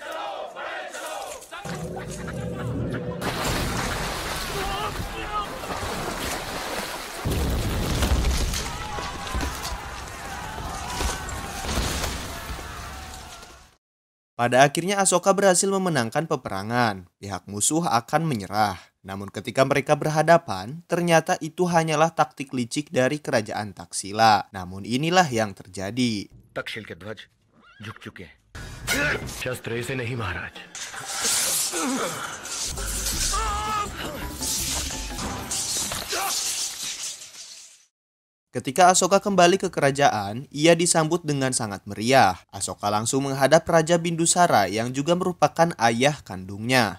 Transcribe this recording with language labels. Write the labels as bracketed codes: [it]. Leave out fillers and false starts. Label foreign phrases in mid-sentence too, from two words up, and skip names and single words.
[id] Pada akhirnya Ashoka berhasil memenangkan peperangan. Pihak musuh akan menyerah. Namun ketika mereka berhadapan, ternyata itu hanyalah taktik licik dari kerajaan Taksila. Namun inilah yang terjadi. [hi] तक्षशिल के ध्वज झुक चुके हैं. शस्त्र ऐसे नहीं महाराज. [id] Ketika Ashoka kembali ke kerajaan, ia disambut dengan sangat meriah. Ashoka langsung menghadap Raja Bindusara yang juga merupakan ayah kandungnya.